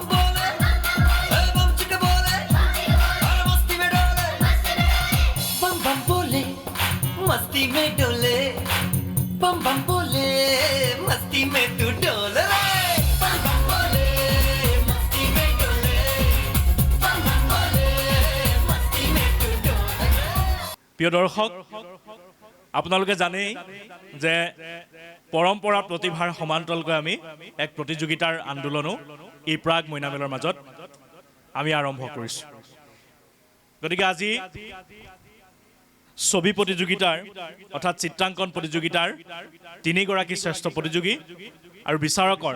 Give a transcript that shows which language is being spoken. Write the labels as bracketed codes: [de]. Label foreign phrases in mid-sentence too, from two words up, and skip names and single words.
[hi] बोले बम चिक बोले और मस्ती में डोले बम बम बोले मस्ती में डोले बम बम बोले मस्ती में तू डोले बम बम बोले मस्ती में डोले बम बम बोले मस्ती में तू डोले [as] প্ৰিয় দৰ্শক আপোনালোকে জানেই যে পৰম্পৰা প্ৰতিভাৰ সমান্তৰালকৈ আমি এক প্ৰতিযোগিতাৰ আন্দোলনো এই প্ৰাগ মইনামেলৰ মাজত আমি আৰম্ভ কৰিছোঁ গতিকে আজি ছবি প্ৰতিযোগিতাৰ অৰ্থাৎ চিত্ৰাংকন প্ৰতিযোগিতাৰ তিনিগৰাকী শ্ৰেষ্ঠ প্ৰতিযোগী আৰু বিচাৰকৰ